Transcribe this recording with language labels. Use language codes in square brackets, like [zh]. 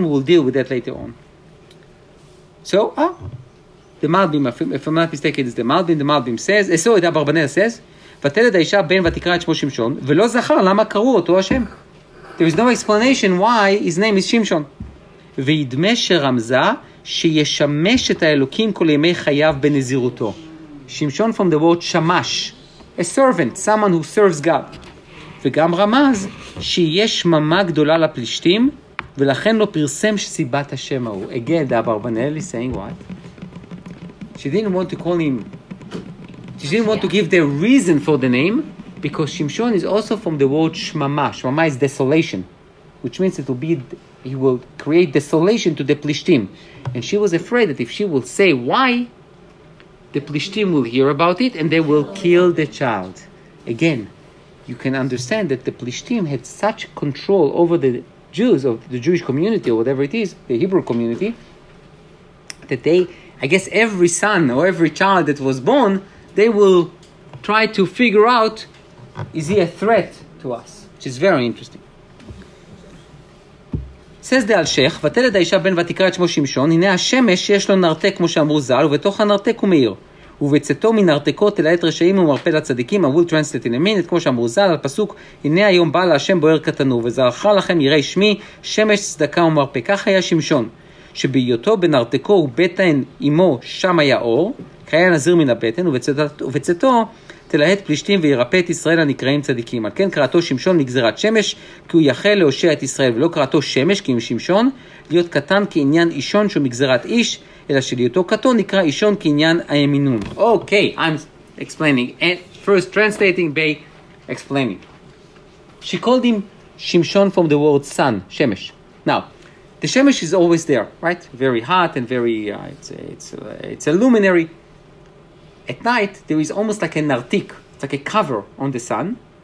[en] We will deal with that later on. So, the Malbim, if I'm not mistaken, is the Malbim. The Malbim says, so the Abarbanel says, [he] ותלד האישה בן ותקרא את שמו שמשון, ולא זכר למה קראו אותו השם. [en] There is no explanation why his name is Shimshon. [he] וידמה שרמזה שישמש את האלוקים כל ימי חייו בנזירותו. [en] Shimshon from the word shamash, a servant, someone who serves God. [he] וגם רמז שיש שממה גדולה לפלישתים, ולכן לא פרסם סיבת השם ההוא. [en] Again, the Abarbanel is saying what? She didn't want to call him, she didn't want to give the reason for the name, because Shimshon is also from the word shmama. Shmama is desolation, which means he will create desolation to the Plishtim. And she was afraid that if she will say why, the Plishtim will hear about it and they will kill the child. Again, you can understand that the Plishtim had such control over the Jews, of the Jewish community, or whatever it is, the Hebrew community, that I guess every son or every child that was born, they will try to figure out, is he a threat to us? Which is very interesting. Says the Al-Sheikh, [he] ותלד האישה בן ותקרא את שמו שמשון, הנה השמש יש לו נרתק כמו שאמרו ז"ל, ובתוך הנרתק הוא מאיר. ובצאתו מנרתקו תלהט רשעים ומרפא לצדיקים, [en] I will translate in a minute, [he] כמו שאמרו ז"ל, על פסוק, הנה היום בא להשם בוער קטנו, וזרחה לכם יראי שמי, שמש צדקה ומרפא. כך היה שמשון, שבהיותו בנרתקו ובטן אמו שם היה אור, קריה נזיר מן הבטן, ובצאתו תלהט פלישתים וירפא את ישראל הנקראים צדיקים. על כן קראתו שמשון לגזירת שמש, כי הוא יחל להושיע את ישראל, ולא קראתו שמש, כי עם שמשון, להיות קטן כעניין אישון שהוא מגזירת איש, אלא שלהיותו קטון נקרא אישון כעניין הימינון. [en] Okay, I'm explaining. And first translating by explaining. She called him Shimshon from the word sun, shemesh. Now, the shemesh is always there, right? Very hot and very, it's a luminary. At night, there is almost like a nartik. It's like a cover on the sun.